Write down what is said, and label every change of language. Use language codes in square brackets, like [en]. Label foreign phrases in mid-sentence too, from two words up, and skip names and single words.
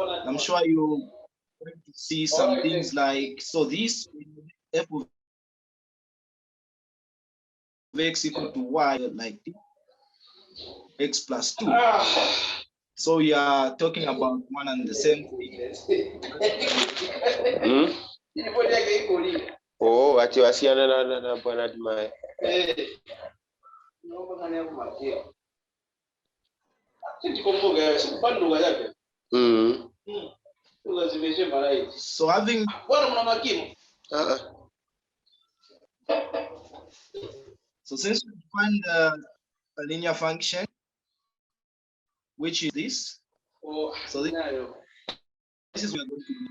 [en] I'm sure you going to see some things like, so this f of x equal to y like this, x plus 2. So we are talking about one and the same thing. [sw] Oh, ati wasiana na bwana Dimai. [en] So having so since we find a linear function, which is this, so this is what we're going to do.